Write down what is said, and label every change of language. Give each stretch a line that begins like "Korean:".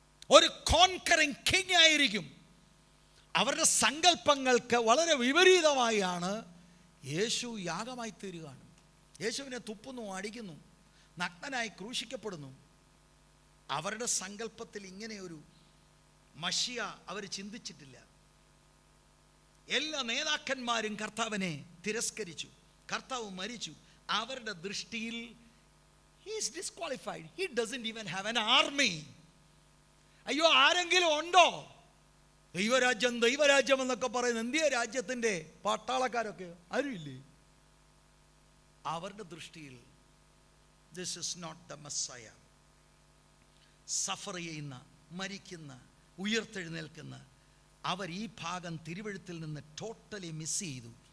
Malayalam: ഒരു conquering king ആയിരിക്കും. അവരുടെ സങ്കല്പങ്ങൾക്ക് വളരെ വിപരീതമായാണ് യേശു യാഗമായി തീരുകയാണ്. യേശുവിനെ തുപ്പുന്നു, അടിക്കുന്നു, നഗ്നനായി ക്രൂശിക്കപ്പെടുന്നു. അവരുടെ സങ്കല്പത്തിൽ ഇങ്ങനെയൊരു മശിയ അവർ ചിന്തിച്ചിട്ടില്ല. എല്ലാ നേതാക്കന്മാരും കർത്താവിനെ തിരസ്കരിച്ചു. കർത്താവ് മരിച്ചു. അവരുടെ ദൃഷ്ടിയിൽ
English: he is disqualified. He doesn't even have an army.
Malayalam: അയ്യോ, ആരെങ്കിലും ഉണ്ടോ? ദൈവരാജ്യം ദൈവരാജ്യം എന്നൊക്കെ പറയുന്ന ഇന്ത്യ രാജ്യത്തിൻ്റെ പട്ടാളക്കാരൊക്കെ ആരുമില്ലേ? അവരുടെ ദൃഷ്ടിയിൽ
English: This is not the messiah.
Malayalam: Zafar ചെയ്യുന്ന, മരിക്കുന്ന, ഉയർത്തെഴുന്നേൽക്കുന്ന അവർ ഈ ഭാഗം തിരുവെഴുത്തിൽ നിന്ന് ടോട്ടലി മിസ് ചെയ്തു.